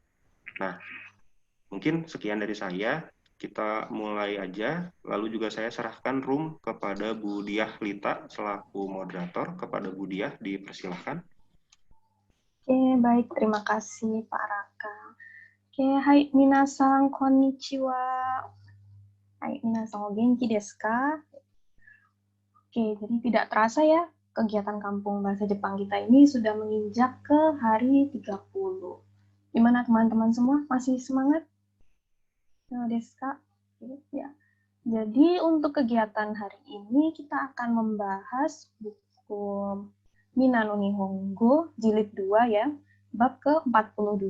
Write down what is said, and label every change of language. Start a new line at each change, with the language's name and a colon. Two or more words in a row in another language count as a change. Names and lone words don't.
Indonesian: Nah, mungkin sekian dari saya. Kita mulai aja, lalu juga saya serahkan room kepada Bu Diah Lita selaku moderator. Kepada Bu Diah, dipersilahkan. Oke, baik. Terima kasih, Pak Raka.
Japanese: Oke, hai minasan konnichiwa. Hai minasan o genki desu ka?
Indonesian: Oke, jadi tidak terasa ya, kegiatan Kampung Bahasa Jepang kita ini sudah menginjak ke hari 30. Gimana teman-teman semua? Masih semangat?
Japanese: Desu ka?
Indonesian: Ya. Jadi untuk kegiatan hari ini kita akan membahas buku Mina no Nihongo jilid 2 ya, bab ke-42.